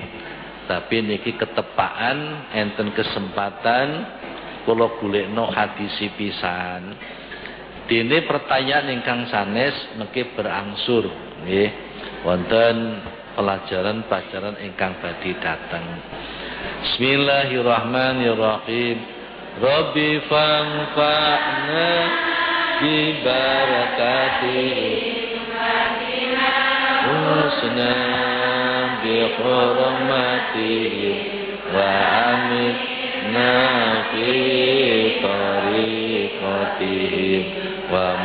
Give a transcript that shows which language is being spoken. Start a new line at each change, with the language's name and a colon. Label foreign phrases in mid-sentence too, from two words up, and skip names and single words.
Javanese: Tapi niki ketepaan enten kesempatan kula golekno hadis pisan. Dene pertanyaan ingkang sanes mengke berangsur nggih wonten pelajaran-pelajaran ingkang badhe dateng.
Arabic: Bismillahirrahmanirrahim. ربي فانفعنا ببركاته حسنا بحرمته وأمتنا في طريقتهم و